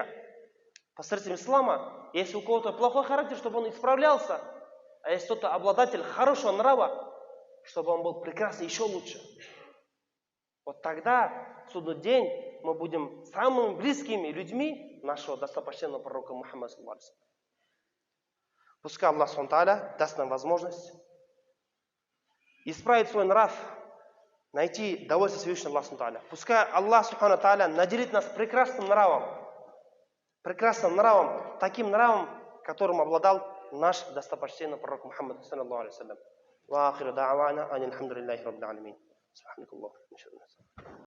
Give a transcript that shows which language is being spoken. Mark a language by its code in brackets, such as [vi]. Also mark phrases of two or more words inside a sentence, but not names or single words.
[ru] Посредством ислама, если у кого-то плохой характер, чтобы он исправлялся. А если кто-то обладатель хорошего нрава, чтобы он был прекрасный, еще лучше. Вот тогда, в судный день, мы будем самыми близкими людьми нашего достопочтенного пророка Мухаммада [ar] صلى الله عليه وسلم. [ru] Пускай Аллах [ar] سبحانه تعالى [ru] даст нам возможность исправить свой нрав, найти довольствие Всевышнего Аллаха [ar] سبحانه تعالى. [ru] Пускай Аллах [ar] سبحانه تعالى [ru] наделит нас прекрасным нравом, таким нравом, которым обладал наш достопочтенный пророк Мухаммад [ar] صلى الله عليه وسلم. وآخر دعوانا أن الحمد لله رب العالمين. سبحانك اللهم وبحمدك.